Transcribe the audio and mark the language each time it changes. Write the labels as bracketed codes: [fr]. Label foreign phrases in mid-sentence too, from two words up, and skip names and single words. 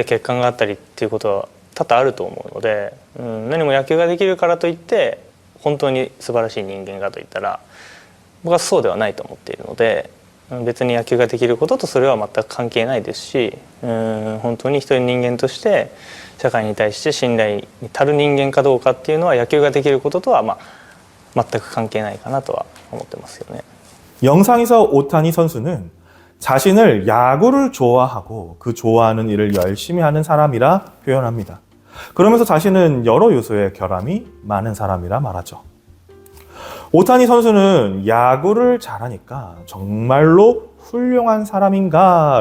[ja] 欠陥があったりっていうことは多々あると思うので、何も野球ができるからといって本当に素晴らしい人間かといったら僕はそうではないと思っているので、別に野球ができることとそれは全く関係ないですし、本当に一人人間として社会に対して信頼に足る人間かどうかっていうのは野球ができることとは全く関係ないかなとは思ってますよね。 [ko] 영상에서 오타니 선수는 자신을 야구를 좋아하고 그 좋아하는 일을 열심히 하는 사람이라 표현합니다. 그러면서 자신은 여러 요소의 결함이 많은 사람이라 말하죠. 오타니 선수는 야구를 잘하니까 정말로 훌륭한 사람인가?